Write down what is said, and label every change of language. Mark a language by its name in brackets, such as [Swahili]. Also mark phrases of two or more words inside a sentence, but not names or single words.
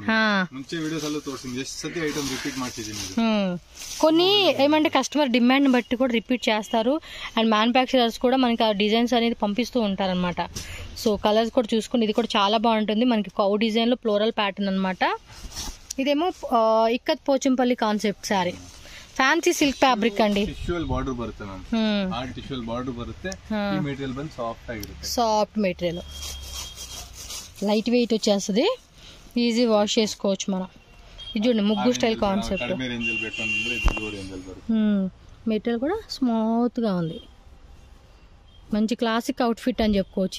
[Telugu] కొన్ని ఏమంటే కస్టమర్ డిమాండ్ బట్టి కూడా రిపీట్ చేస్తారు. [English] and manufacturers [Telugu] కూడా మనకి ఆ డిజైన్స్ అనేది పంపిస్తూ ఉంటారనమాట. సో కలర్స్ కూడా చూసుకుని ఇది కూడా చాలా బాగుంటుంది. మనకి [English] cow design [Telugu] లో [English] floral pattern [Telugu] అనమాట. ఇదేమో ఇక్కత్ పోచంపల్లి కాన్సెప్ట్ సారీ, [English] fancy silk fabric [Kannada] ಅಂಡಿ. [English] tissue border [Kannada] ಬರುತ್ತೆ ಮ್ಯಾಮ್, ಆ [English] tissue border [Kannada] ಬರುತ್ತೆ. ಈ ಮೆಟೀರಿಯಲ್ ಬಂದು ಸಾಫ್ಟ್ ಆಗಿರುತ್ತೆ, [English] soft material, light weight [Telugu] వచ్చేస్తుంది, [English] easy wash [Telugu] చేసుకోవచ్చు మనం. ఇది చూడండి ముగ్గు [English] style concept. [Telugu] మెటీరియల్ కూడా స్మూత్ గా ఉంది, మంచి [English] classic outfit [Telugu] అని చెప్పుకోవచ్చు.